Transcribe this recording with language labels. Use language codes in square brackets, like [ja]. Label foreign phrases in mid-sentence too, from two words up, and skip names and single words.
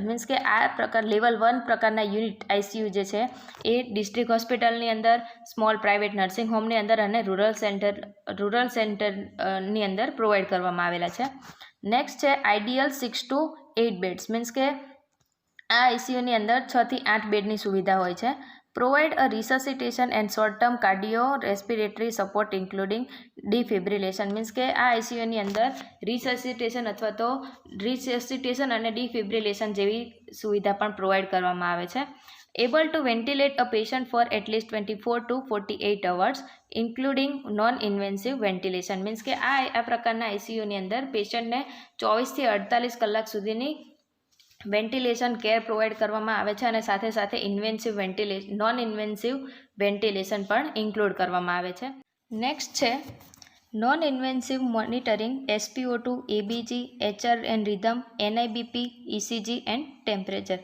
[gu] મીન્સ કે આ પ્રકાર લેવલ 1 પ્રકારના [en] unit ICU [gu] જે છે એ ડિસ્ટ્રિક્ટ હોસ્પિટલની અંદર, [en] small private nursing [gu] હોમની અંદર અને રૂરલ સેન્ટરની અંદર પ્રોવાઈડ કરવામાં આવેલા છે. [en] નેક્સ્ટ છે ideal 6 to 8 beds. [gu] મીન્સ કે આ આઈસીયુની અંદર 6 થી 8 બેડની સુવિધા હોય છે. [en] Provide a resuscitation and short-term cardio-respiratory support including defibrillation. [gu] મીન્સ કે આ આઈસીયુની અંદર રિસસિટેશન અથવા તો રિસસિટેશન અને ડિફિબ્રિલેશન જેવી સુવિધા પણ પ્રોવાઈડ કરવામાં આવે છે. [en] Able to ventilate a patient for at least 24 to 48 hours including non-invasive ventilation. [gu] મીન્સ કે આ પ્રકારના આઈસીયુની અંદર પેશન્ટને 24 થી 48 કલાક સુધીની [en] ventilation care [gu] પ્રોવાઈડ કરવામાં આવે છે અને સાથે સાથે [en] non invasive ventilation [gu] પણ ઇન્ક્લુડ કરવામાં આવે છે. [en] નેક્સ્ટ છે non invasive monitoring, SpO2, ABG, HR and rhythm, NIBP, ECG and temperature.